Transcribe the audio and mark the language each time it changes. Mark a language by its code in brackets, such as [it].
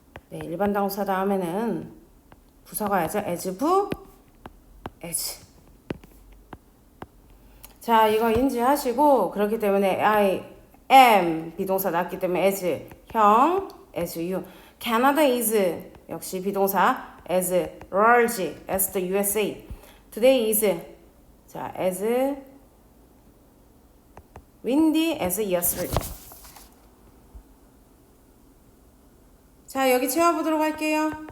[ko] 네, 일반 동사 다음에는 부사가 와야죠. as, 부, as. 자, 이거 인지하시고 그렇기 때문에 I am 비동사 나왔기 때문에 as 형, as you. [en] Canada is [ko] 역시 비동사 [en] as large as the USA. Today is 자, as windy as yesterday. [ko] 자, 여기 채워보도록 할게요.